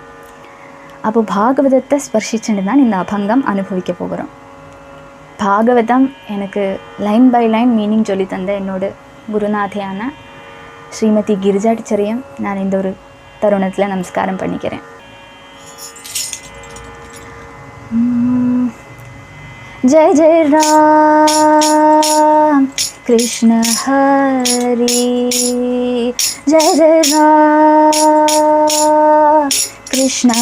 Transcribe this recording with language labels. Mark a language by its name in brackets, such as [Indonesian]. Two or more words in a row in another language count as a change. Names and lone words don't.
[Tamil] அப்போ பாகவதத்தை ஸ்பர்ஷிச்சுட்டு தான் இந்த அபங்கம் அனுபவிக்க போகிறோம். பாகவதம் எனக்கு [English] line by line meaning [Tamil] சொல்லி தந்த என்னோட குருநாதையான ஸ்ரீமதி கிரிஜா டீச்சரையும் நான் இந்த ஒரு தருணத்தில் நமஸ்காரம் பண்ணிக்கிறேன். [Marathi] जय जय राम कृष्ण हरि, जय जय राम कृष्ण